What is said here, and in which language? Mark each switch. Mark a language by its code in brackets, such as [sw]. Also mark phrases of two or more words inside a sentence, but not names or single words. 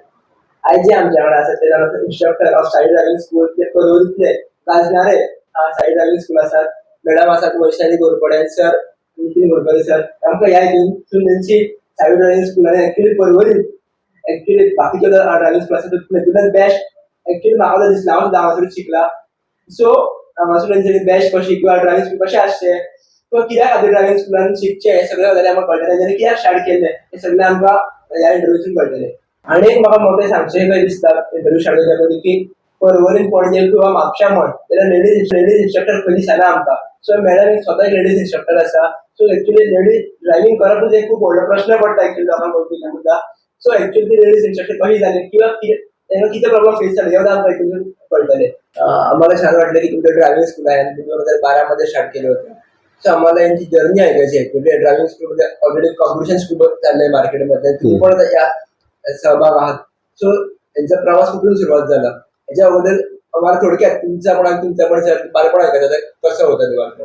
[mr] आज जे आमच्याकडे असं ते जाणं [en] instructor of [mr] साईड ड्रायव्हिंग स्कूल ते परवरीतले गाजणारे साईड ड्रायव्हिंग स्कूल असतात. मॅडम असतात वैशाली घोरपडे सर, नितीन घोरपडे सर. [kok] आमकां ह्या हितून त्यांची साईड [en] driving school [kok] आहे ऍक्च्युली परवरीत ऍक्च्युली बाकीचे ड्रायव्हिंग स्कूल असतात तितून बेस्ट ऍक्च्युली म्हाका दिसला हांव सुद्दां हांगासर शिकला. सो हांगासर तेंच्यांनी बेस्ट कशी किंवा [en] driving school [kok] कशें आसचें किंवा कित्याक खातीर ड्रायव्हिंग स्कुलान शिकचें हें सगळें गजाली आमकां कळटलें. तेंच्यांनी कित्याक स्टार्ट केल्लें हें सगळें आमकां ह्या इंटरव्यूतून कळटलें. आनी एक म्हाका मोठें सांगचें कशें दिसता [en] interview start [kok] करच्या पयलीं की परवरीन पणजे किंवा म्हापश्यां म्हण जाल्यार [en] ladies instructor [kok] खंय दिसना आमकां. सो मॅडम एक स्वता [en] ladies instructor [kok] आसा. सो ऍक्च्युली [en] ladies driving [kok] करपूच एक खूब व्हडलो प्रश्न पडटा ऍक्च्युली लोकांक पब्लिकाक सुद्दां. सो ऍक्च्युली ती [en] ladies instructor [kok] कशी जाली किंवा तेंका कितें [en] problem face [kok] जाले हें आमकां हितून कळटलें. [mr] आम्हाला छान वाटलं की तुमचं [en] driving school [mr] आहे आणि 2012 मध्ये स्टार्ट केलं होतं. सो आम्हाला यांची जर्नी ऐकायची आहे [en] driving school [mr] मध्ये [en] already competition [mr] खूप चाललंय मार्केटमध्ये तुम्ही पण त्याच्यात सहभाग आहात. सो त्यांचा प्रवास कुठून सुरुवात झाला याच्या अगोदर आम्हाला थोडक्यात तुमचा पण बालपण ऐकायचं कसं होतं ते बालपण.